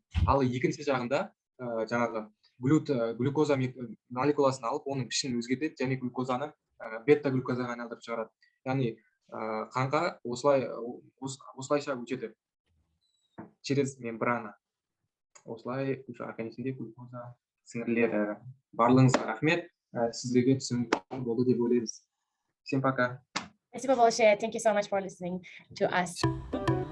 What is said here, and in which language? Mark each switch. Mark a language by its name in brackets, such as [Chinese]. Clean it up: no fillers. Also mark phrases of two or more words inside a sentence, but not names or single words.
[Kazakh] Ал екінші жағында жаңағы глюкоза молекуласын алып, оның пішінін өзгертеді және глюкозаны бета глюкозаға айналдырып шығарады. Яғни қанға осылайша өтеді [Russian] через мембрана. [Kazakh] Осылай организмде глюкоза сіңіріледі. Барлығыңызға рахмет. Сіздерге түсінікті болды деп ойлаймыз. [Russian] Всем пока. Спасибо большое. [English] Thank you so much for listening to us.